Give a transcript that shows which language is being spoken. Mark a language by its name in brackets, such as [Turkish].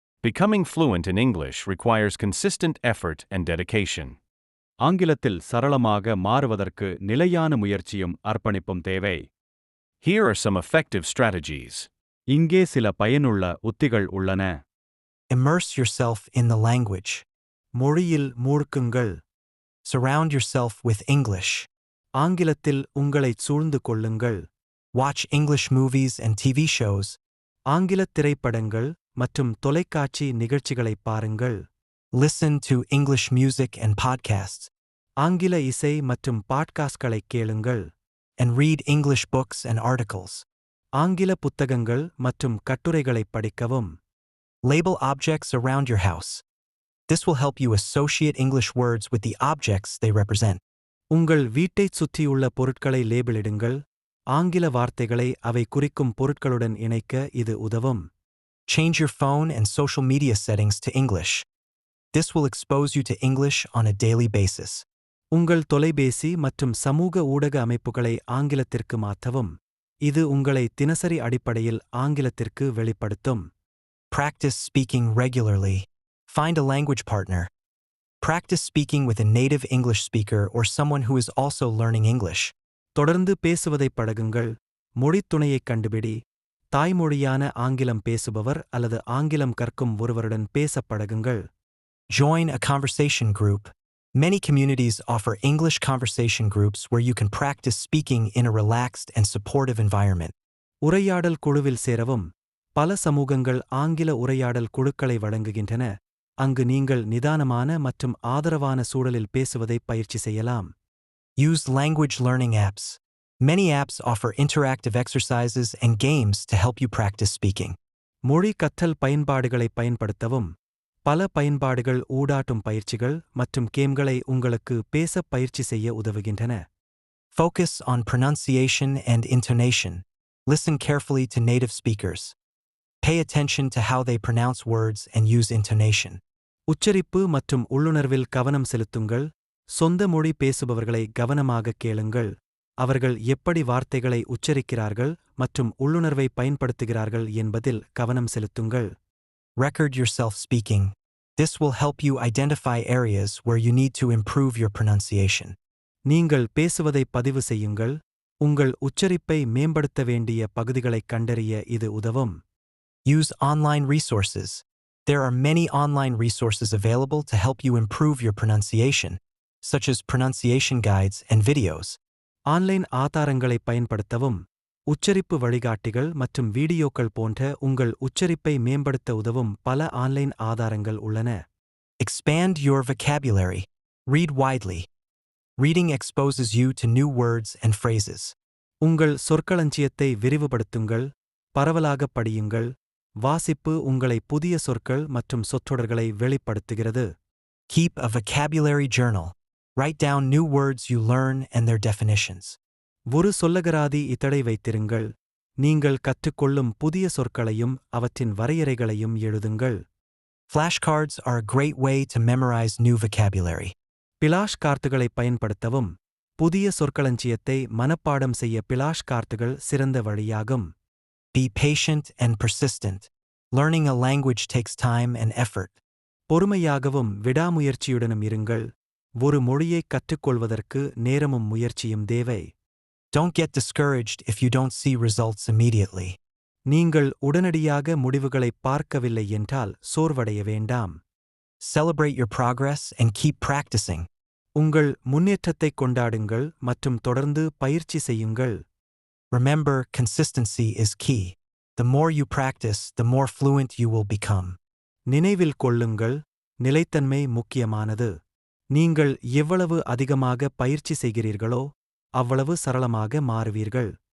[English] Becoming fluent in English requires consistent effort and dedication. [Tamil] ஆங்கிலத்தில் சரளமாக மாறுவதற்கு நிலையான முயற்சியும் அர்ப்பணிப்பும் தேவை. [English] Here are some effective strategies. [Tamil] இங்கே சில பயனுள்ள உத்திகள் உள்ளன. [English] Immerse yourself in the language. [Tamil] மொழியில் மூழ்குங்கள். [English] Surround yourself with English. [Tamil] ஆங்கிலத்தில் உங்களைச் சூழ்ந்து கொள்ளுங்கள். [English] Watch English movies and TV shows. [Tamil] ஆங்கிலத் திரைப்படங்கள் மற்றும் தொலைக்காட்சி நிகழ்ச்சிகளைப் பாருங்கள். [English] Listen to English music and podcasts. [Tamil] ஆங்கில இசை மற்றும் பாட்காஸ்ட்களைக் கேளுங்கள். [English] And read English books and articles. [Tamil] ஆங்கில புத்தகங்கள் மற்றும் கட்டுரைகளைப் படிக்கவும். [English] Label objects around your house. This will help you associate English words with the objects they represent. [Tamil] உங்கள் வீட்டைச் சுற்றியுள்ள பொருட்களை லேபிளிடுங்கள். ஆங்கில வார்த்தைகளை அவை குறிக்கும் பொருட்களுடன் இணைக்க இது உதவும். [English] Change your phone and social media settings to English. This will expose you to English on a daily basis. [Tamil] உங்கள் தொலைபேசி மற்றும் சமூக ஊடக அமைப்புகளை ஆங்கிலத்திற்கு மாற்றவும். இது உங்களை தினசரி அடிப்படையில் ஆங்கிலத்திற்கு வெளிப்படுத்தும். [English] Practice speaking regularly. Find a language partner. Practice speaking with a native English speaker or someone who is also learning English. [Tamil] தொடர்ந்து பேசுவதைப் பழகுங்கள். மொழித் துணையைக் கண்டுபிடி. தாய்மொழியான ஆங்கிலம் பேசுபவர் அல்லது ஆங்கிலம் கற்கும் ஒருவருடன் பேசப் பழகுங்கள். [English] Join a conversation group. Many communities offer English conversation groups where you can practice speaking in a relaxed and supportive environment. [Tamil] உரையாடல் குழுவில் சேரவும். பல சமூகங்கள் ஆங்கில உரையாடல் குழுக்களை வழங்குகின்றன. அங்கு நீங்கள் நிதானமான மற்றும் ஆதரவான சூழலில் பேசுவதைப் பயிற்சி செய்யலாம். [English] Use language learning apps. Many apps offer interactive exercises and games to help you practice speaking. [Tamil] மொழி கற்றல் பயன்பாடுகளைப் பயன்படுத்தவும். பல பயன்பாடுகள் ஊடாட்டும் பயிற்சிகள் மற்றும் கேம்களை உங்களுக்கு பேசப் பயிற்சி செய்ய உதவுகின்றன. [English] Focus on pronunciation and intonation. Listen carefully to native speakers. Pay attention to how they pronounce words and use intonation. [Tamil] உச்சரிப்பு மற்றும் உள்ளுணர்வில் கவனம் செலுத்துங்கள். சொந்த மொழி பேசுபவர்களை கவனமாகக் கேளுங்கள். அவர்கள் எப்படி வார்த்தைகளை உச்சரிக்கிறார்கள் மற்றும் உள்ளுணர்வை பயன்படுத்துகிறார்கள் என்பதில் கவனம் செலுத்துங்கள். [English] Record yourself speaking. This will help you identify areas where you need to improve your pronunciation. [Tamil] நீங்கள் பேசுவதைப் பதிவு செய்யுங்கள். உங்கள் உச்சரிப்பை மேம்படுத்த வேண்டிய பகுதிகளைக் கண்டறிய இது உதவும். [English] Use online resources. There are many online resources available to help you improve your pronunciation, such as pronunciation guides and videos. [Tamil] Online ஆதாரங்களைப் பயன்படுத்தவும். உச்சரிப்பு வழிகாட்டிகள் மற்றும் வீடியோக்கள் போன்ற உங்கள் உச்சரிப்பை மேம்படுத்த உதவும் பல ஆன்லைன் ஆதாரங்கள் உள்ளன. [English] Expand your vocabulary. Read widely. Reading exposes you to new words and phrases. [Tamil] உங்கள் சொற்களஞ்சியத்தை விரிவுபடுத்துங்கள். பரவலாகப் படியுங்கள். வாசிப்பு உங்களை புதிய சொற்கள் மற்றும் சொற்றொடர்களை வெளிப்படுத்துகிறது. [English] Keep a vocabulary journal. Write down new words you learn and their definitions. [Tamil] ஒரு சொல்லகராதி இதழை வைத்திருங்கள். நீங்கள் கற்றுக்கொள்ளும் புதிய சொற்களையும் அவற்றின் வரையறைகளையும் எழுதுங்கள். [English] Flashcards are a great way to memorize new vocabulary. [Tamil] Flash கார்டுகளைப் பயன்படுத்தவும். புதிய சொற்களஞ்சியத்தை மனப்பாடம் செய்ய பிளாஷ் கார்டுகள் சிறந்த வழியாகும். [English] Be patient and persistent. Learning a language takes time and effort. [Tamil] பொறுமையாகவும் விடாமுயற்சியுடனும் இருங்கள். ஒரு மொழியைக் கற்றுக்கொள்வதற்கு நேரமும் முயற்சியும் தேவை. [English] Don't get discouraged if you don't see results immediately. [Tamil] நீங்கள் உடனடியாக முடிவுகளைப் பார்க்கவில்லை என்றால் சோர்வடைய வேண்டாம். [English] Celebrate your progress and keep practicing. [Tamil] உங்கள் முன்னேற்றத்தைக் கொண்டாடுங்கள் மற்றும் தொடர்ந்து பயிற்சி செய்யுங்கள். [English] Remember, consistency is key. The more you practice, the more fluent you will become. [Tamil] நினைவில் கொள்ளுங்கள், நிலைத்தன்மை முக்கியமானது. நீங்கள் எவ்வளவு அதிகமாக பயிற்சி செய்கிறீர்களோ அவ்வளவு சரளமாக மாறுவீர்கள்.